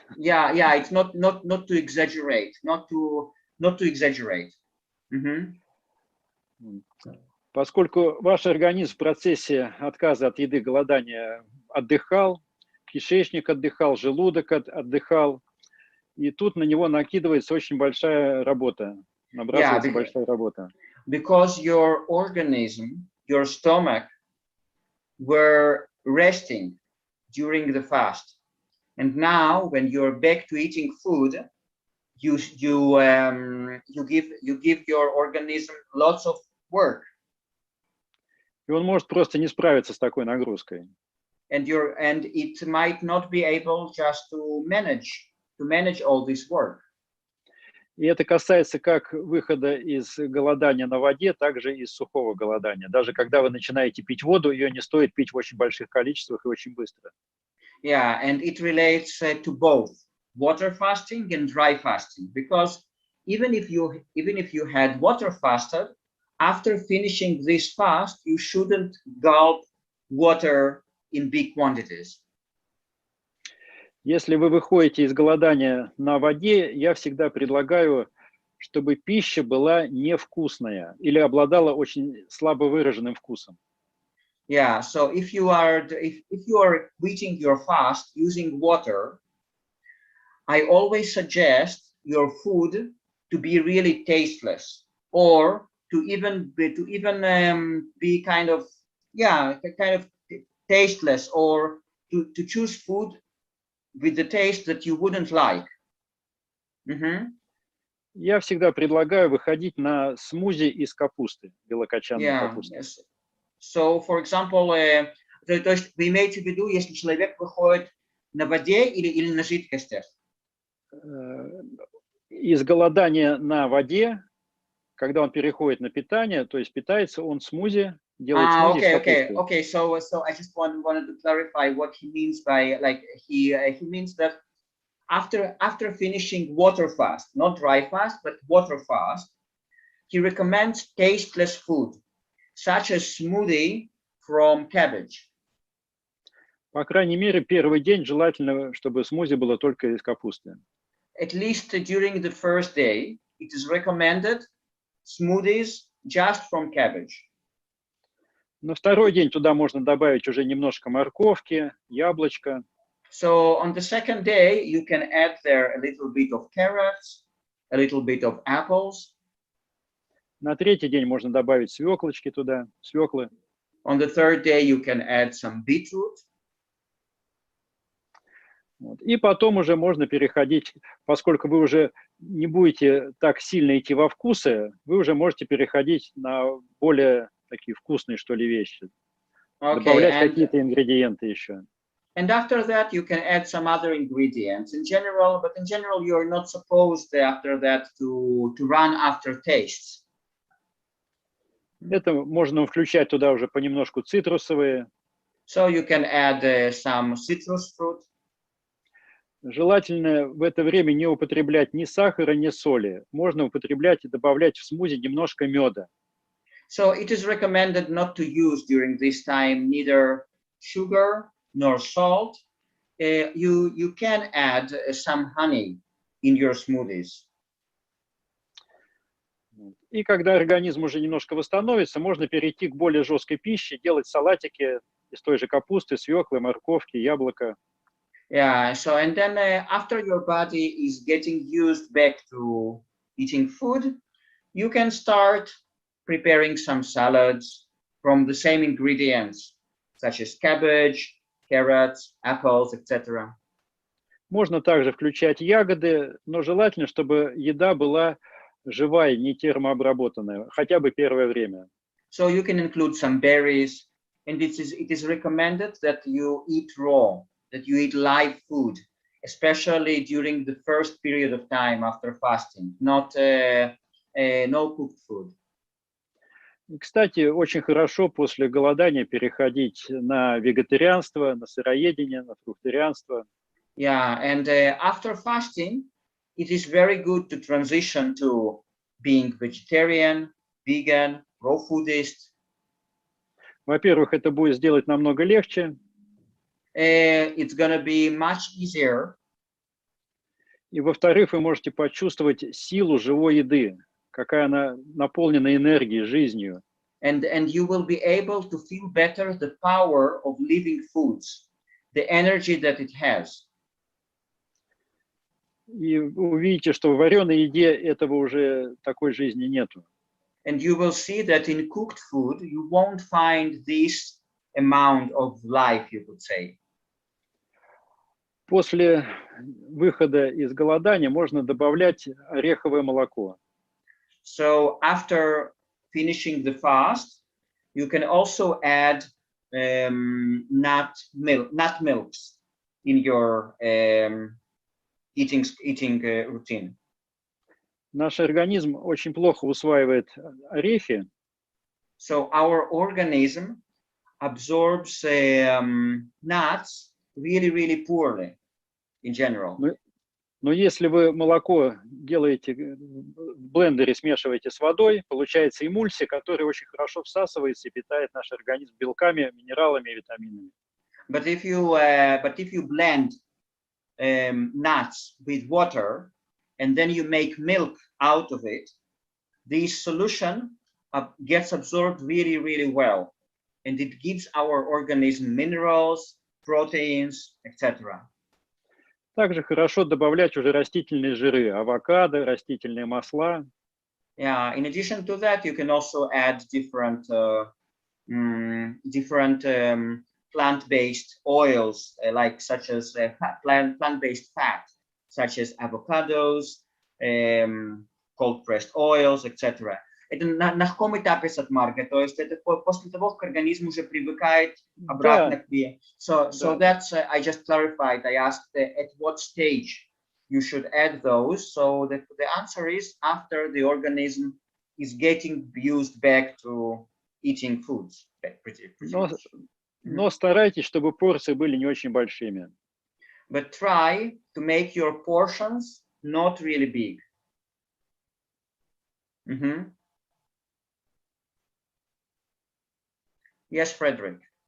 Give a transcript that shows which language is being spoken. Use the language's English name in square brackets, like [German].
[English] Yeah, it's not to exaggerate, not to exaggerate. [Russian] Поскольку ваш организм в процессе отказа от еды, голодания отдыхал, кишечник отдыхал, желудок отдыхал, и тут на него накидывается очень большая работа, набрасывается большая работа. [English] Because your organism, your stomach were resting during the fast, and now when you're back to eating food, you give your organism lots of work. [Russian] И он может просто не справиться с такой нагрузкой. [English] And it might not be able just to manage all this work. [Russian] И это касается как выхода из голодания на воде, так же и из сухого голодания. Даже когда вы начинаете пить воду, ее не стоит пить в очень больших количествах и очень быстро. [English] Yeah, and it relates to both water fasting and dry fasting, because even if you had water fasted, after finishing this fast, you shouldn't gulp water in big quantities. [Russian] Если вы выходите из голодания на воде, я всегда предлагаю, чтобы пища была невкусная или обладала очень слабо выраженным вкусом. [English] Yeah, so if you are quitting your fast using water, I always suggest your food to be really tasteless, or to even be kind of tasteless, or to choose food with the taste that you wouldn't like. [Russian] Я всегда предлагаю выходить на смузи из капусты, белокочанной капусты. [English] Yes. So, for example, [Russian] то есть вы имеете в виду, если человек выходит на воде или на жидкостях? Из голодания на воде, когда он переходит на питание, то есть питается он смузи, делает смузи из капусты. [English] Okay. So I just wanted to clarify what he means by, like, he means that after finishing water fast, not dry fast, but water fast, he recommends tasteless food, such as smoothie from cabbage. [Russian] По крайней мере, первый день желательно, чтобы смузи было только из капусты. [English] At least during the first day, it is recommended smoothies just from cabbage. [Russian] На второй день туда можно добавить уже немножко морковки, яблочко. [English] So on the second day, you can add there a little bit of carrots, a little bit of apples. [Russian] На третий день можно добавить свеклочки туда, свеклы. [English] On the third day, you can add some beetroot. [Russian] Вот. И потом уже можно переходить, поскольку вы уже не будете так сильно идти во вкусы, вы уже можете переходить на более такие вкусные, что ли, вещи. Добавлять какие-то ингредиенты еще. [English] And after that, you can add some other ingredients. In general, you're not supposed after that to run after tastes. [Russian] Это можно включать туда уже понемножку цитрусовые. [English] So you can add some citrus fruit. [Russian] Желательно в это время не употреблять ни сахара, ни соли. Можно употреблять и добавлять в смузи немножко меда. [English] So it is recommended not to use during this time neither sugar nor salt. You can add some honey in your smoothies. [Russian] И когда организм уже немножко восстановится, можно перейти к более жесткой пище, делать салатики из той же капусты, свеклы, морковки, яблока. [English] Yeah, so and then after your body is getting used back to eating food, you can start preparing some salads from the same ingredients, such as cabbage, carrots, apples, etc. [Russian] Можно также включать ягоды, но желательно, чтобы еда была живая, не термообработанная, хотя бы первое время. [English] So you can include some berries, and it is recommended that you eat raw, that you eat live food, especially during the first period of time after fasting, not no cooked food. [Russian] И, кстати, очень хорошо после голодания переходить на вегетарианство, на сыроедение, на фрукторианство. [English] Yeah, and after fasting, it is very good to transition to being vegetarian, vegan, raw foodist. [Russian] Во-первых, это будет сделать намного легче. [English] It's gonna be much easier. [Russian] И, во-вторых, вы можете почувствовать силу живой еды, какая она наполнена энергией, жизнью. [English] And you will be able to feel better the power of living foods, the energy that it has. [Russian] И вы увидите, что в вареной еде этого уже такой жизни нету. [English] And you will see that in cooked food, you won't find this amount of life, you could say. [Russian] После выхода из голодания можно добавлять ореховое молоко. [English] So after finishing the fast, you can also add nut milks in your eating routine. [Russian] Nаш организм очень плохо усваивает орехи. [English] So our organism absorbs nuts really poorly in general. [Russian] Но если вы молоко делаете в блендере, смешиваете с водой, получается эмульсия, которая очень хорошо всасывается и питает наш организм белками, минералами и витаминами. [English] But if you blend nuts with water and then you make milk out of it, this solution gets absorbed really well, and it gives our organism minerals, proteins, etc. [Russian] Также хорошо добавлять уже растительные жиры, авокадо, растительные масла. [English] Yeah, in addition to that, you can also add different plant-based oils, such as plant-based fat, such as avocados, cold-pressed oils, etc. [Russian] Это на каком этапе Сат Марга? То есть это после того, как организм уже привыкает обратно к себе. [English] So that's I just clarified. I asked at what stage you should add those. So the answer is after the organism is getting used back to eating foods. Pretty [Russian] Но старайтесь, чтобы порции были не очень большими. [English] But try to make your portions not really big. Yes, Frederick.